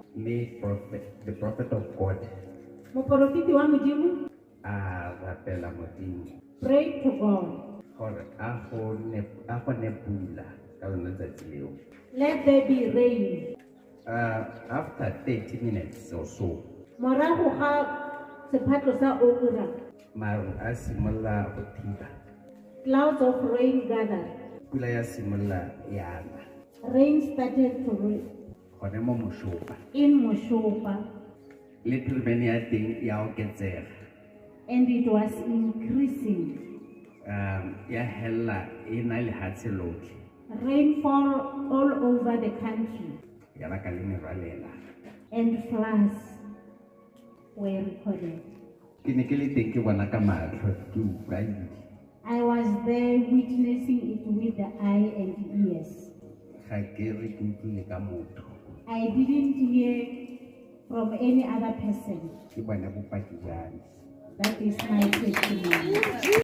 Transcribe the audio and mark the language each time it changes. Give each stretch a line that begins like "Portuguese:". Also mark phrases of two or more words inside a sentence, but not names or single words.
English: The prophet of God
Tswana: Moporofiti wa Modimo
English: prayed to God. Let there be rain. After 30 minutes or so,
Tswana: Morago ga sephatlo sa ura, maru a simolla go thiba.
English: clouds of rain gathered.
Tswana: Pula ya simolla yana.
English: Rain started to rain
Tswana: Gone mo Moshopa.
English: in Moshopa,
Tswana: Le phirimane ya teng ya oketsega.
English: and it was increasing.
Tswana: Ya hella e na le hatshe lotlhe.
English: Rainfall all over the country,
Tswana: Ya ba ka le merwalela.
English: and floods were recorded.
Tswana: Ke ne ke le teng ke bona ka matlho ke utlwa ile.
English: I was there witnessing it with the eye and ears.
Tswana: Ga ke re ke utlwile ka motho.
English: I didn't hear from any other person.
Tswana: Ke bona bopaki jang.
English: That is my testimony.